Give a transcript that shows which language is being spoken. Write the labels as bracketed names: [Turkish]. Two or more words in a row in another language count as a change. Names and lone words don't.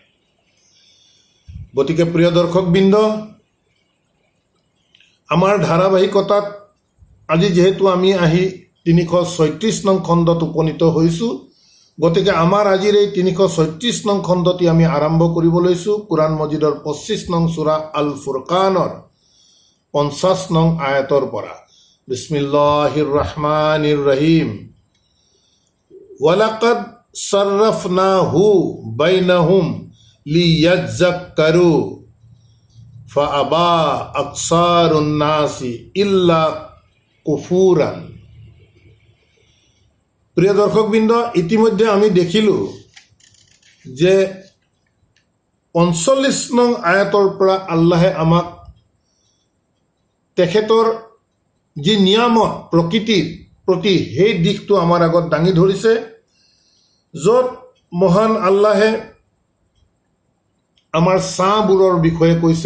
[Assamese] গতিকে প্ৰিয় দৰ্শকবৃন্দ, আমাৰ ধাৰাবাহিকতাত আজি যিহেতু আমি আহি ৩৩৬ নং খণ্ডত উপনীত হৈছোঁ, গতিকে আমাৰ আজিৰ এই ৩৩৬ নং খণ্ডটি আমি আৰম্ভ কৰিব লৈছোঁ কোৰআন মজিদৰ ২৫ নং সূৰা আল ফুৰকানৰ ৫০ নং আয়াতৰ পৰা। [Arabic] بسم الله الرحمن الرحيم. ولقد صرفناه بينهم ليذكروا فأبى أكثر الناس إلا كفورا. [Assamese] প্ৰিয় দৰ্শকবৃন্দ, ইতিমধ্যে আমি দেখিলোঁ যে ৪৫ নং আয়াতৰ পৰা আল্লাহে আমাক তেখেতৰ যি নিয়ামত প্ৰকৃতিৰ প্ৰতি সেই দিশটো আমাৰ আগত দাঙি ধৰিছে, য'ত মহান আল্লাহে আমাৰ ছাঁবোৰৰ বিষয়ে কৈছে।